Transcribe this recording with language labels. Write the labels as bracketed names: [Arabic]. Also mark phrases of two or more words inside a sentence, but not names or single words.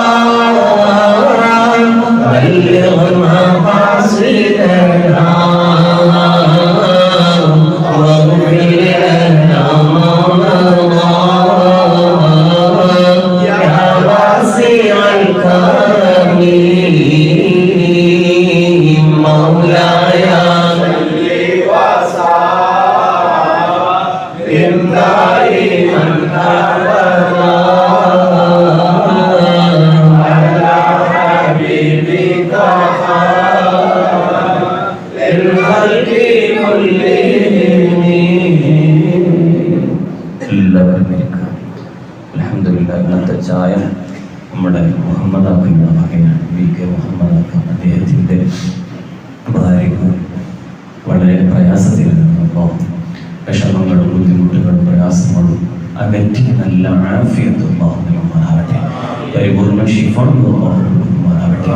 [Arabic] بلغ مقاصدنا واغفر لنا ما مضى يا واسع الكرم مولاي صل وسلم دائما أبدا على حبيبك خير للخلق كلهم [Malayalam] അൽഹംദുലില്ലാഹ് ഇന്നത്തെ ചായ നമ്മുടെ മുഹമ്മദാക്കുന്ന മകനാണ് വി കെ മുഹമ്മദാക്ക അദ്ദേഹത്തിൻ്റെ ഭാര്യയ്ക്ക് വളരെ പ്രയാസത്തിലായിരുന്നു. വിഷമങ്ങളും ബുദ്ധിമുട്ടുകളും പ്രയാസങ്ങളും അകറ്റി നല്ല ആഫിയത്ത് നൽകുമാറാവട്ടെ, പരിപൂർണ്ണ ശിഫ നൽകുമാറാവട്ടെ.